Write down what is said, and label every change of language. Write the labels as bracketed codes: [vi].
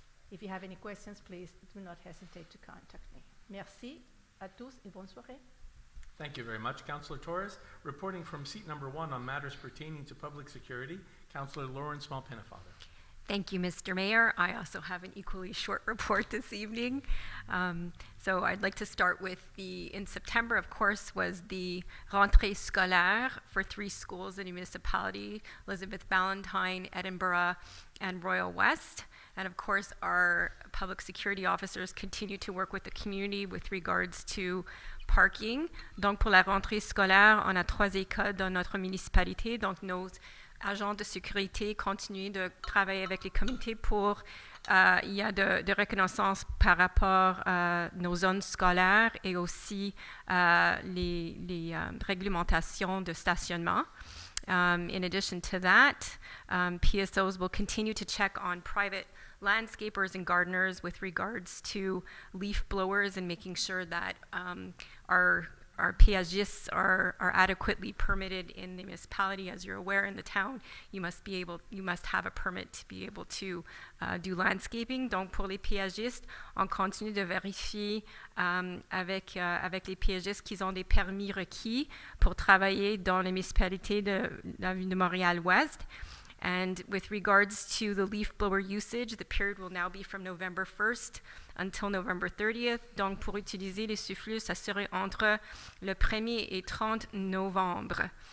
[en] If you have any questions, please do not hesitate to contact me. [fr] Merci à tous et bonne soirée. [en] Thank you very much, Councillor Torres. Reporting from seat number 1 on matters pertaining to public security, Councillor Lauren Small-Pennefather. Thank you, Mr. Mayor. I also have an equally short report this evening. So I'd like to start with in September, of course, was the rentrée scolaire for 3 schools in the municipality, Elizabeth Ballantyne, Edinburgh, and Royal West. And of course, our public security officers continue to work with the community with regards to parking. [fr] Donc, pour la rentrée scolaire, on a 3 écoles dans notre municipalité. Donc, nos agents de sécurité continuent de travailler avec les communautés pour il y a de reconnaissance par rapport à nos zones scolaires et aussi les réglementations de stationnement. [en] In addition to that, PSOs will continue to check on private landscapers and gardeners with regards to leaf blowers and making sure that our PSGists are adequately permitted in the municipality. As you're aware, in the town, you must have a permit to be able to do landscaping. [fr] Donc pour les PSGistes, on continue de vérifier avec les PSGistes qu'ils ont des permis requis pour travailler dans les municipalités de la ville de Montréal-Ouest. [en] And with regards to the leaf blower usage, the period will now be from November 1st until November 30th. [fr] Donc, pour utiliser les souffleuses, ça serait entre le 1er et 30 novembre.